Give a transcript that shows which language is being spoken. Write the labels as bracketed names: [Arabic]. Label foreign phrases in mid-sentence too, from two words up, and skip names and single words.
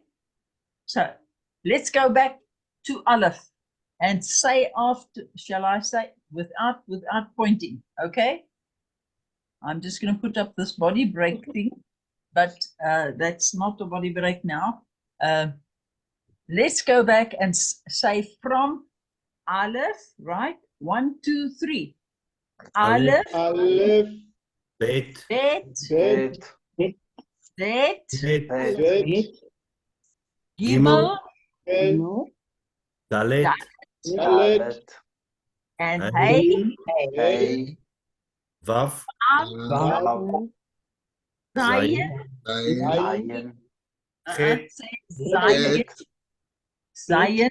[English] So let's go back to Aleph and say after, shall I say, without pointing, okay? I'm just going to put up this body break thing, but that's not the body break now. Let's go back and say from Aleph, right? 1, 2, 3. Aleph, Aleph, Bet, Bet, Bet, Bet, Det, Bet, Bet, Bet, Gimel, Bet, no, Dalet, Dalet, Dalet, and Hey, Hey, Hey, Vav, Vav, Vav, Zayin, Zayin, Het, say Zayin, Bet, Zayin,